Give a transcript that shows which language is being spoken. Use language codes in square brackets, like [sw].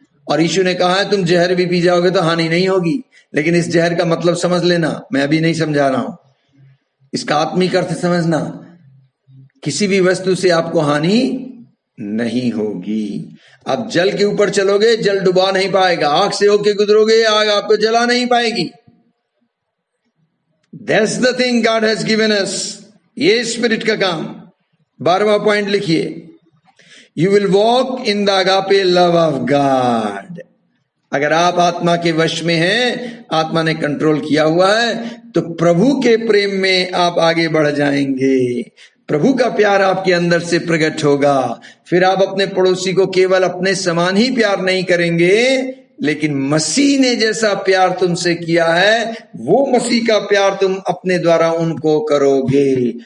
[hi] और यीशु ने कहा है तुम जहर भी पी जाओगे तो हानि नहीं होगी। लेकिन इस जहर का मतलब समझ लेना, मैं अभी नहीं समझा रहा हूं, इसका आत्मिक अर्थ समझना। किसी भी वस्तु से आपको हानि नहीं होगी। आप जल के ऊपर चलोगे, जल डुबा नहीं पाएगा। आग से होके गुजरोगे, आग आपको जला नहीं पाएगी। [en] That's the thing God has given us। [hi] ये स्पिरिट का काम। 12वां पॉइंट लिखिए, [en] You will walk in the agape love of God। [hi] अगर आप आत्मा के वश में हैं, आत्मा ने कंट्रोल किया हुआ है, तो प्रभु के प्रेम में आप आगे बढ़ जाएंगे। प्रभु का प्यार आपके अंदर से प्रकट होगा। फिर आप अपने पड़ोसी को केवल अपने समान ही प्यार नहीं करेंगे, लेकिन मसीह ने जैसा प्यार तुमसे किया है वो मसीह का प्यार तुम अपने द्वारा उनको करोगे।